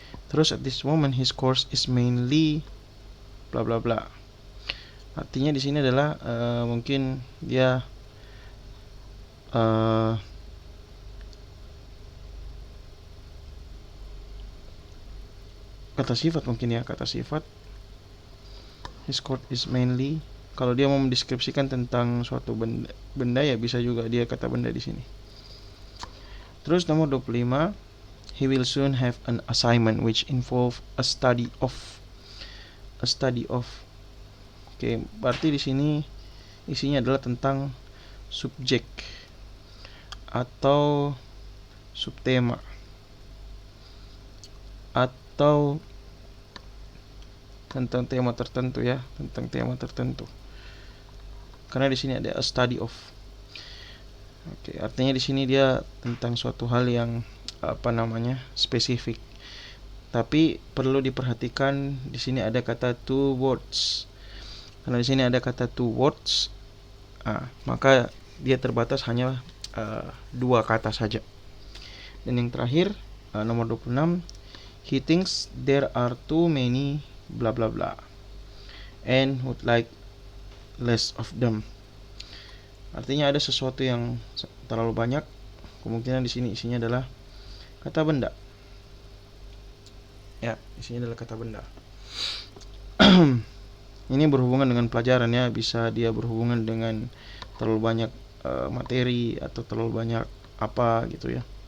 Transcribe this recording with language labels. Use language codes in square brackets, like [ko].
[en] Terus at this moment his course is mainly bla bla bla. [id] Artinya di sini adalah mungkin dia kata sifat mungkin ya, kata sifat. [en] His court is mainly, [id] kalau dia mau mendeskripsikan tentang suatu benda ya bisa juga dia kata benda di sini. Terus nomor 25, [en] he will soon have an assignment which involve a study of. [id] Oke, berarti di sini isinya adalah tentang subjek atau subtema atau tentang tema tertentu ya, tentang tema tertentu. Karena di sini ada a study of. Oke, artinya di sini dia tentang suatu hal yang spesifik. Tapi perlu diperhatikan di sini ada kata two words. Karena di sini ada kata two words, maka dia terbatas hanya 2 kata saja. Dan yang terakhir nomor 26, [en] he thinks there are too many bla bla bla and would like less of them. [id] Artinya ada sesuatu yang terlalu banyak. Kemungkinan di sini isinya adalah kata benda. Ya, isinya adalah kata benda. Ini berhubungan dengan pelajaran ya, bisa dia berhubungan dengan terlalu banyak materi atau terlalu banyak apa gitu ya.